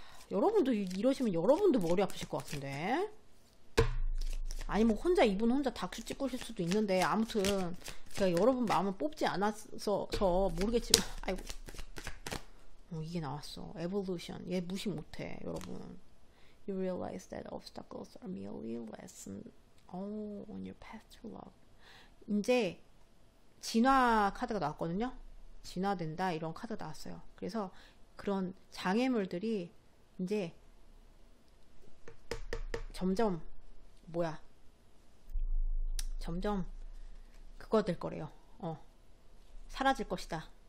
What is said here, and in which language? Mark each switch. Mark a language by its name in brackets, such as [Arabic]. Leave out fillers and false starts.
[Korean] 여러분도 이러시면 여러분도 머리 아프실 것 같은데. 아니 뭐 이분 혼자 다큐 찍으실 수도 있는데, 아무튼 제가 여러분 마음을 뽑지 않아서 모르겠지만, 아이고, 이게 나왔어. evolution. 얘 무시 못해, 여러분. [English] You realize that obstacles are merely lessons on your path to love. [Korean] 이제 진화 카드가 나왔거든요. 진화된다 이런 카드가 나왔어요. 그래서 그런 장애물들이 이제 점점 그거 될 거래요. 사라질 것이다.